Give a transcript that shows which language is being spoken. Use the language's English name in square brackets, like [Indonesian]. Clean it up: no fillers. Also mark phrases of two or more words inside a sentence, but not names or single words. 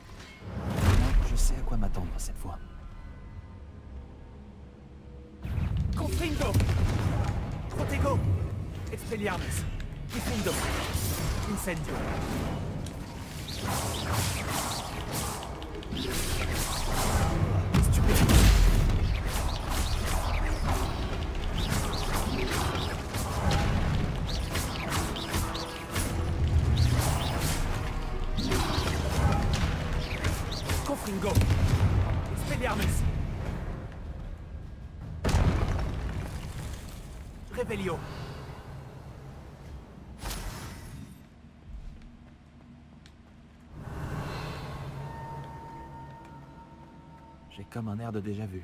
[French] Je sais à quoi m'attendre cette fois. Confringo. Protego. Expelliarmus. Diffindo. Incendio. Stupéfiant. Confringo. Expelliarmus. Réveillon. J'ai comme un air de déjà-vu.